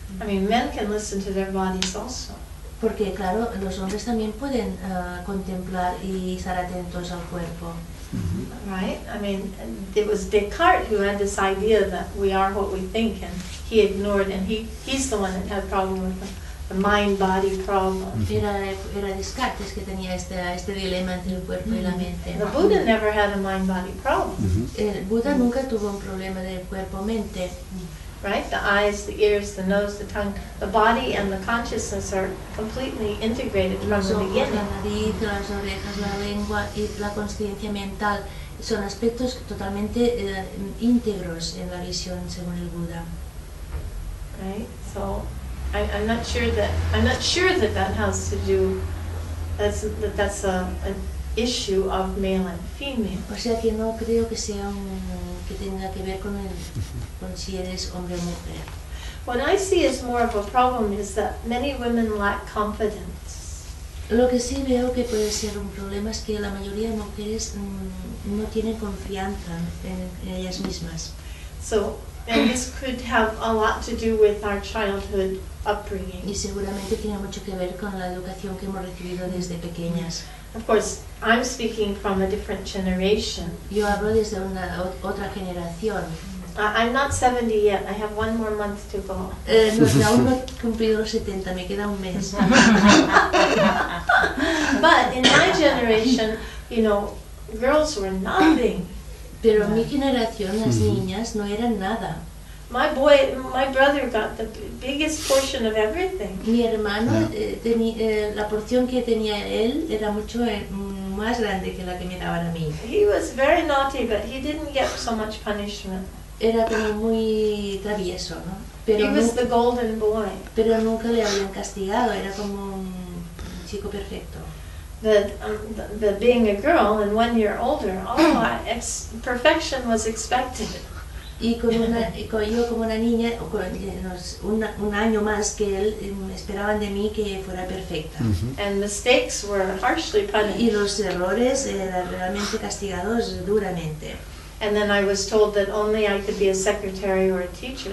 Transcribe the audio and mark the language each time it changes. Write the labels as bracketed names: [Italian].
[English] I mean, men can listen to their bodies also. [Spanish] Porque claro, los hombres también pueden contemplar y estar atentos al cuerpo. [English] Right? I mean, it was Descartes who had this idea that we are what we think, and he ignored, and he's the one that had a problem with the mind-body problem. [Spanish] Era Descartes que tenía este dilema entre el cuerpo y la mente. [English] The Buddha never had a mind-body problem, [Spanish] El Buda nunca tuvo un problema de cuerpo-mente. [English] right? The eyes, the ears, the nose, the tongue, the body and the consciousness are completely integrated from [Spanish] Los [English] the [Spanish] ojos, [English] beginning. [Spanish] la nariz, las orejas, la lengua y la consciencia mental son aspectos totalmente íntegros en la visión según el Buda. [English] Right? So I'm not sure that that has to do. That's an issue of male and female. [Spanish] O sea que no creo que sea que tenga que ver con si eres hombre o mujer. [English] What I see as more of a problem is that many women lack confidence. [Spanish] Lo que sí veo que puede ser un problema es que la mayoría de mujeres no tienen confianza en ellas mismas. [English] So, and this could have a lot to do with our childhood upbringing. [Spanish] Y seguramente tiene mucho que ver con la educación que hemos recibido desde pequeñas. [English] Of course, I'm speaking from a different generation. [Spanish] Yo hablo desde otra generación. [English] I'm not 70 yet. I have 1 more month to go. [Spanish] Aún no he cumplido los 70, me queda un mes. [English] But in my generation, you know, girls were nothing. [Spanish] Pero en mi generación las niñas no eran nada. [English] My brother got the biggest portion of everything. [Spanish] Mi hermano, la porción que tenía él era mucho más grande que la que me daban a mí. [English] He was very naughty, but he didn't get so much punishment. [Spanish] Era como muy travieso, ¿no? [English] He was the golden boy. [Spanish] Pero nunca le habían castigado, era como un chico perfecto. [English] The being a girl and 1 year older, perfection was expected. [Spanish] Y yo como una niña, un año más que él, esperaban de mí que fuera perfecta. [English] And mistakes were harshly [Spanish] Y [English] punished. [Spanish] los errores eran realmente castigados duramente. [English] And then I was told that only I could be a secretary or a teacher.